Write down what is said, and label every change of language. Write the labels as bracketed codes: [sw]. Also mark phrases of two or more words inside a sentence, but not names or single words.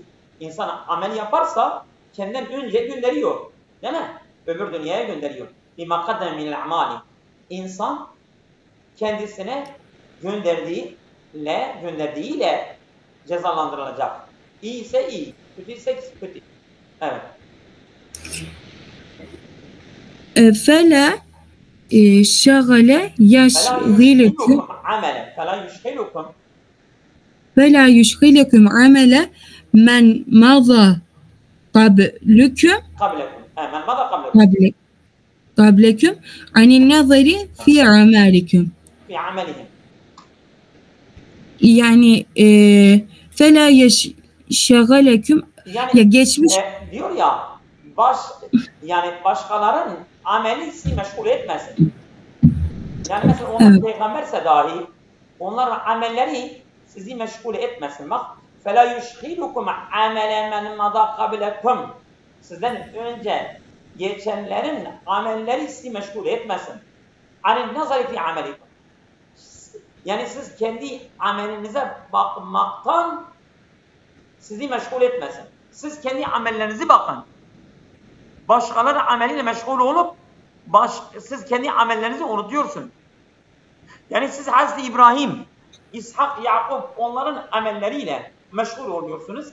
[tr] İnsan amel yaparsa kendinden önce gönderiyor. Değil mi? Öbür dünyaya gönderiyor. [ar] بما قدم من العمل. [tr] İnsan kendisine gönderdiğiyle cezalandırılacak. İyi ise iyi, kötü ise kötü. Evet. [ar] فَلَا شَغَلَ يَشْغِلُكُمْ فَلَا يُشْغِلُكُمْ عَمَلَ مَنْ مَضَى قَبْلُكُمْ عَنِ النَّظَرِ فِي عَمَلِكُمْ. [tr] Yani [ar] فَلَا يَشْغَلَكُمْ [tr] ya geçmiş diyor ya yani başkalarının ameli sizi meşgul etmesin. Yani mesela onlar peygamberse dahi onların amelleri sizi meşgul etmesin. Bak [ar] فَلَا يُشْغِلُكُمْ عَمَلَ مَنْ مَضَى قَبْلَكُمْ [tr] sizden önce geçenlerin amelleri sizi meşgul etmesin. [ar] عَنِ النَّظَرِ فِي عَمَلِكُمْ [tr] yani siz kendi amelinize bakmaktan sizi meşgul etmesin. Siz kendi amellerinizi bakın. Başkaları ameliyle meşgul olup siz kendi amellerinizi unutuyorsun. Yani siz Hazreti İbrahim, İshak, Yakup onların amelleriyle meşgul oluyorsunuz.